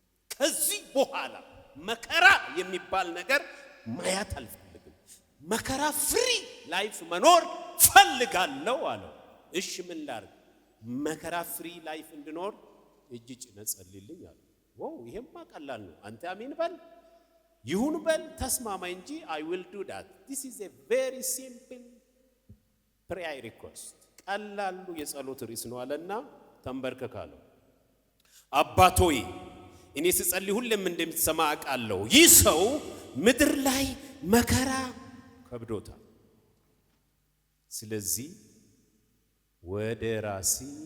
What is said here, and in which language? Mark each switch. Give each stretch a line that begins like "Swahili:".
Amharic: ከዚህ በኋላ መከራ የሚባል ነገር ማያት አልፈልግም። መከራ ፍሪ ላይፍ መኖር ፈልጋለሁ አለው። እሺ ምን ላድርግ? መከራ ፍሪ ላይፍ እንድኖር እጅ ጭነህ ጸልይልኝ አለ። ዋው ይሄማ ቀላል ነው። አንተ አሜን በል፣ ይሁን በል፣ ተስማማ እንጂ
English: I will do that. This is a very simple prayer request.
Amharic: ቀላሉ የጸሎት ርዕስ ነው አለና ተንበርከካለሁ። አባቶይ እኔ ስጸልይ ሁሌም እንደምትሰማ አውቃለሁ። ይህ ሰው ምድር ላይ መከራ ከብዶታል። ስለዚህ ወደ ራሲ